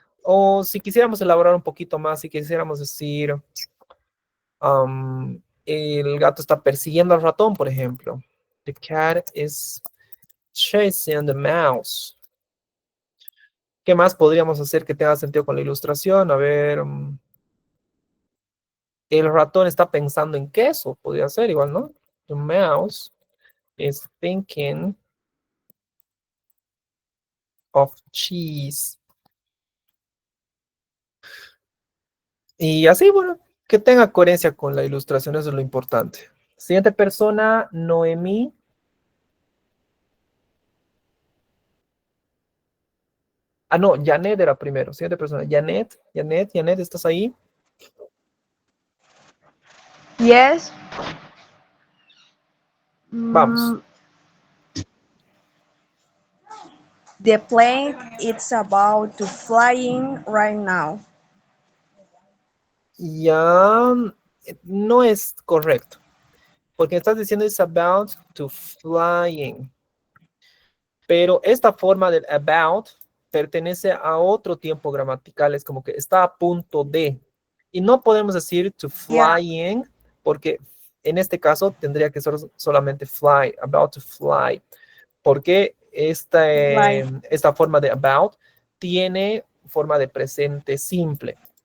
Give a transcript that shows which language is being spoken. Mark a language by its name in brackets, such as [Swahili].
[Spanish] O si quisiéramos elaborar un poquito más, si quisiéramos decir, el gato está persiguiendo al ratón, por ejemplo. [English] The cat is chasing the mouse. [Spanish] ¿Qué más podríamos hacer que tenga sentido con la ilustración? A ver, el ratón está pensando en queso, podría ser igual, ¿no? [English] The mouse is thinking of cheese. [Spanish] Y así, bueno, que tenga coherencia con la ilustración, eso es lo importante. Siguiente persona, Noemí. Ah, no, Janet era primero. Siguiente persona, Janet, ¿estás ahí? [English] Yes. [Spanish] Vamos. [English] The plane is about to flying right now. [Spanish] Ya no es correcto. Porque estás diciendo [English] it's about to flying. [Spanish] Pero esta forma del about pertenece a otro tiempo gramatical. Es como que está a punto de. Y no podemos decir to flying, porque en este caso tendría que ser solamente fly, [English] about to fly. [Spanish] Porque esta forma de about tiene forma de presente simple.